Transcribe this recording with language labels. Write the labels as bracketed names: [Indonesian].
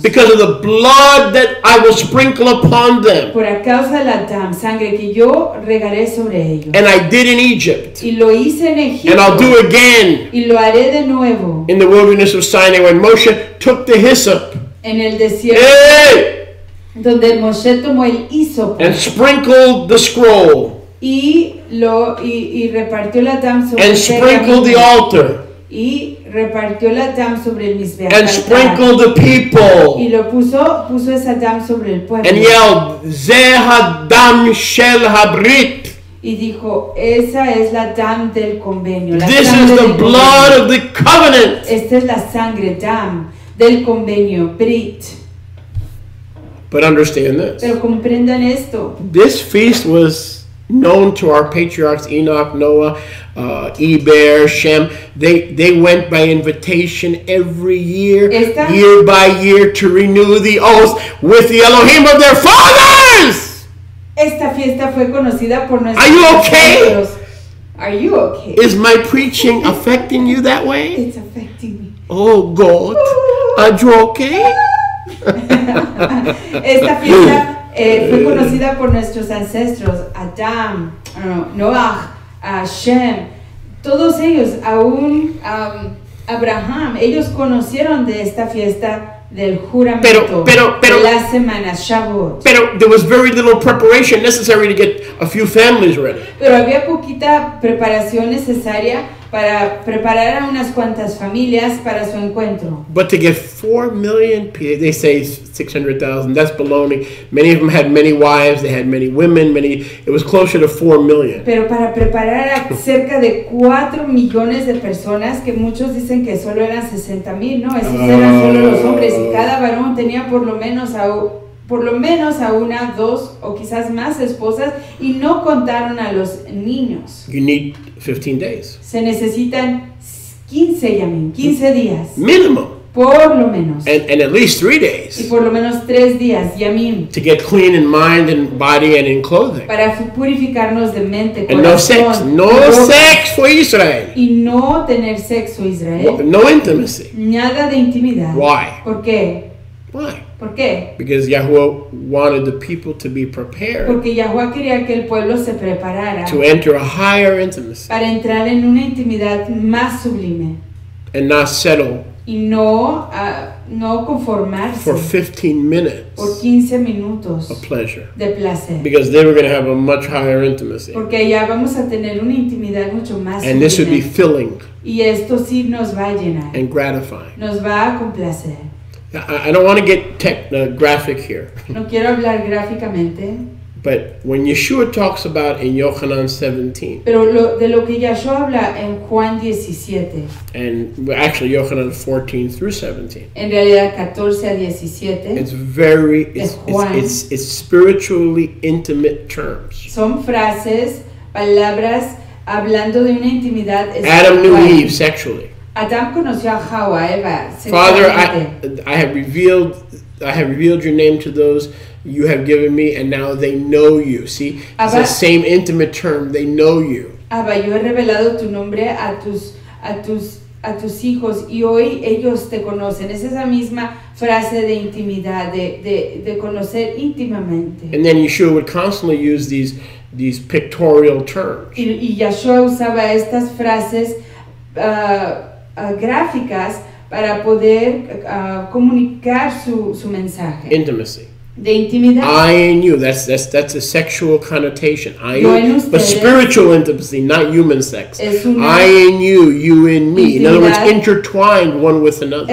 [English] Because of the blood that I will sprinkle upon them. [Spanish] Por a causa de la sangre que yo regaré sobre ellos. [English] And I did in Egypt. [Spanish] Y lo hice en Egipto. [English] And I'll do again. [Spanish] Y lo haré de nuevo. [English] In the wilderness of Sinai, when Moshe took the hyssop. [Spanish] En el desierto. [English] Hey! [Spanish] Donde Moshe tomó el hisopo. [English] And sprinkled the scroll. [Spanish] Y repartió la dam sobre [English] and sprinkled the altar. [Spanish] Y repartió la dam sobre el misbeach. [English] And sprinkled the people. [Spanish] Y lo puso esa dam sobre el pueblo. [English] And yelled, [Hebrew] Ze hadam shel habrit. [Spanish] Y dijo, esa es la dam del convenio. [English] This is the blood of the covenant. [Spanish] Esta es la sangre, dam, del convenio, brit. [English] But understand this. [Spanish] Pero comprendan esto. [English] This feast was known to our patriarchs Enoch, Noah, Eber, Shem. They went by invitation every year, year by year, to renew the oath with the Elohim of their fathers. [Spanish] Esta fiesta fue conocida por nuestros [English] Are you okay? [Spanish] ancestros. [English] Are you okay? Is my preaching affecting you that way? It's affecting me. Oh God, are you okay? [Spanish] Esta fiesta fue conocida por nuestros ancestros, Adam, Noah, Shem, todos ellos, aún Abraham, ellos conocieron de esta fiesta del juramento de las semanas, Shabbats. Pero [English] there was very little preparation necessary to get a few families ready. [Spanish] Pero había poquita preparación necesaria para preparar a unas cuantas familias para su encuentro. [English] But to get 4 million people, they say 600,000, that's baloney. Many of them had many wives, they had many women, it was closer to 4 million. [Spanish] Pero para preparar a cerca de 4 millones de personas, que muchos dicen que solo eran 60,000, no, esos eran solo los hombres, y cada varón tenía por lo menos a una, dos o quizás más esposas, y no contaron a los niños. [English] You need 15 days. [Spanish] Se necesitan 15 días. [English] Minimum. [Spanish] Por lo menos. [English] And at least 3 days. [Spanish] Y por lo menos 3 días, yamim. [English] To get clean in mind and body and in clothing. [Spanish] Para purificarnos de mente, [English] and [Spanish] corazón. [English] No sex for Israel. [Spanish] Y no tener sexo, Israel. [English] No intimacy. [Spanish] Nada de intimidad. [English] Why? [Spanish] ¿Por qué? [English] Why? [Spanish] ¿Por qué? [English] Because Yahweh wanted the people to be prepared. [Spanish] Porque Yahweh quería que el pueblo se preparara. [English] To enter a higher intimacy. [Spanish] Para entrar en una intimidad más sublime. [English] And not settle. [Spanish] Y no conformarse. [English] For 15 minutes. [Spanish] Por 15 minutos. [English] Of pleasure. [Spanish] De placer. [English] Because they were going to have a much higher intimacy. [Spanish] Porque ya vamos a tener una intimidad mucho más [English] sublime. And this would be filling. [Spanish] Y esto sí nos va a llenar. [English] And gratifying. [Spanish] Nos va a complacer. [English] I don't want to get graphic here. [Spanish] No quiero hablar gráficamente. [English] But when Yeshua talks about in Yochanan 17. [Spanish] Pero de lo que Yeshua habla en Juan 17. [English] And actually Yochanan 14 through 17. [Spanish] En realidad 14 a 17. [English] It's spiritually intimate terms. [Spanish] Son frases, palabras hablando de una intimidad espiritual. [English] Adam knew Eve sexually. [Spanish] Adam conoció a Hawa, Eva, [English] Father, I have revealed your name to those you have given me, and now they know you. See, it's the same intimate term. They know you. [Spanish] Abba, yo he revelado tu nombre a tus hijos, y hoy ellos te conocen. Es esa misma frase de intimidad, de conocer íntimamente. [English] And then Yeshua would constantly use these pictorial terms. [Spanish] Y Yeshua usaba estas frases gráficas para poder comunicar su mensaje. [English] Intimacy. [Spanish] De intimidad. [English] I and you. That's a sexual connotation. I and but spiritual intimacy, not human sex. I and you, you and me. In other words, intertwined one with another.